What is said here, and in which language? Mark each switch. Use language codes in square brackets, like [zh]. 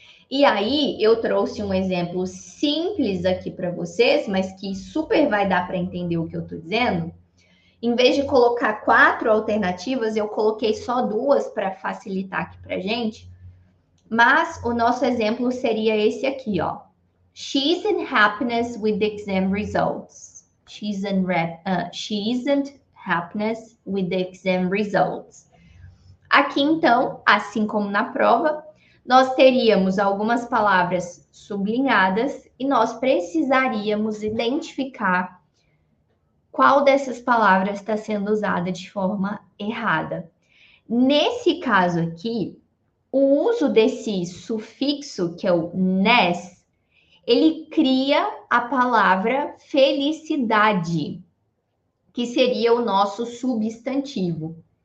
[pt] E aí eu trouxe um exemplo simples aqui para vocês, mas que super vai dar para entender o que eu estou dizendo. Em vez de colocar 4 alternativas, eu coloquei só 2 para facilitar aqui para gente. Mas o nosso exemplo seria esse aqui, ó. [en] She isn't happiness with the exam results. She isn't happiness with the exam results. [pt] Aqui, então, assim como na prova, nós teríamos algumas palavras sublinhadas e nós precisaríamos identificar qual dessas palavras está sendo usada de forma errada. Nesse caso aqui, o uso desse sufixo, que é o ness, ele cria a palavra felicidade, que seria o nosso substantivo.